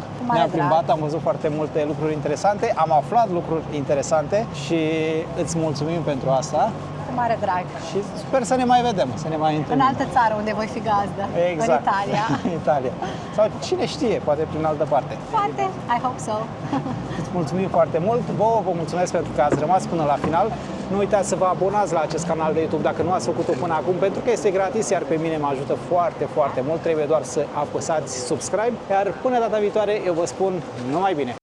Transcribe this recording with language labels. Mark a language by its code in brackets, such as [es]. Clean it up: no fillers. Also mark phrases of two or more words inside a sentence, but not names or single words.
[ro] Ne-am plimbat, am văzut foarte multe lucruri interesante, am aflat lucruri interesante și îți mulțumim pentru asta. Cu mare drag. Și sper să ne mai vedem, să ne mai întâlnim. În altă țară unde voi fi gazdă. Exact. În Italia. În Italia. Sau cine știe, poate prin altă parte. Poate, [en] I hope so. [ro] Îți mulțumim foarte mult, vă mulțumesc pentru că ați rămas până la final. Nu uitați să vă abonați la acest canal de YouTube dacă nu ați făcut-o până acum, pentru că este gratis, iar pe mine mă ajută foarte, foarte mult. Trebuie doar să apăsați subscribe, iar până data viitoare eu vă spun numai bine!